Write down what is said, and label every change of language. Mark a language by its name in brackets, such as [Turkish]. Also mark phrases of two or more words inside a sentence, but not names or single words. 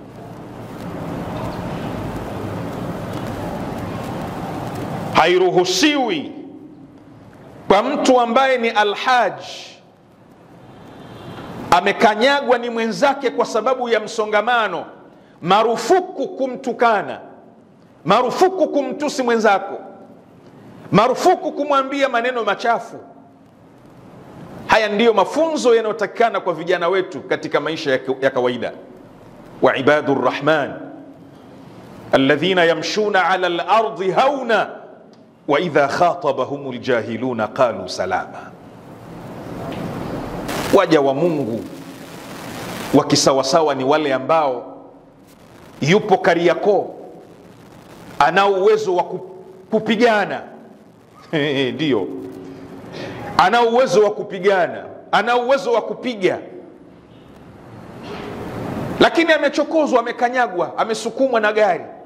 [Swahili] Hairuhusiwi kwa mtu ambaye ni alhaji, amekanyagwa ni mwenzake kwa sababu ya msongamano, marufuku kumtukana, marufuku kumtusi mwenzako, marufuku kumwambia maneno machafu. Haya ndiyo mafunzo yanayotakikana kwa vijana wetu katika maisha ya kawaida. [Arabic] وعباد الرحمن الذين يمشون على الأرض هونا وإذا خاطبهم الجاهلون قالوا سلاما. [Swahili] Waja wa Mungu wakisawasawa ni wale ambao yupo Kariakoo, ana uwezo wa kupigana ndio, ana uwezo wa kupigana, ana uwezo wa kupiga, lakini amechokozwa, amekanyagwa, amesukumwa na gari.